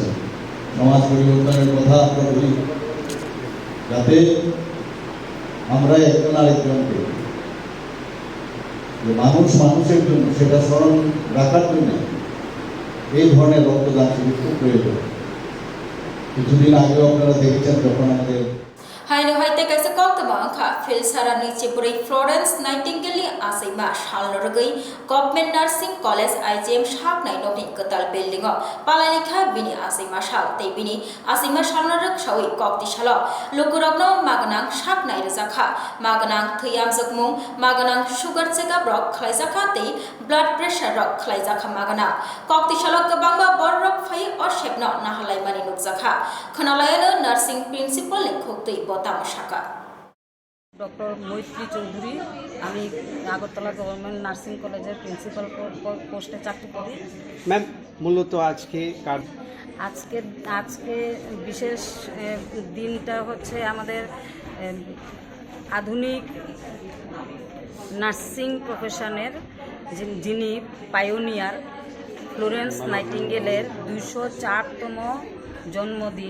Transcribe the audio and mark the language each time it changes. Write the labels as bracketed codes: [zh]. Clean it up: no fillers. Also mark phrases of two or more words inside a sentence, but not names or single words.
[bn] সমাজ পরিবর্তনের কথা আমরা বলি, যাতে আমরা একজন আরেকজনকে, যে মানুষ মানুষের জন্য সেটা স্মরণ রাখার জন্য এই ধরনের রক্তদান শিবির খুব প্রয়োজন। কিছুদিন আগেও আপনারা দেখেছেন যখন আমাদের [trp] Haino haite kaisa koktama angkha phil sarani chipuri Florence Nightingale asaima shalnorgai Government Nursing College IGM shapnai nokni katal building o palanikha bini asaima shal tei bini asaima shalnorok shawi kokti shalo lokurokno maganang shapnai rejakha maganang thiyam jokmung maganang [en] sugar checkup [trp] rok khlaijakha tei [en] blood pressure [trp] rok khlaijakha magana kokti shalo kabangba borrok phai o shepno nahalai mani nukjakha khnalayano [en] nursing principal [trp] lekhok tei তামাশাকা। [bn] ডক্টর মৈত্রী চৌধুরী, আমি আগরতলা গভর্নমেন্ট নার্সিং কলেজের প্রিন্সিপাল পোস্টে চাকরি করি। ম্যাম, মূলত আজকে আজকে বিশেষ দিনটা হচ্ছে আমাদের আধুনিক নার্সিং প্রফেশনের যিনি পায়োনিয়ার ফ্লোরেন্স নাইটিঙ্গেলের 204তম জন্মদিন।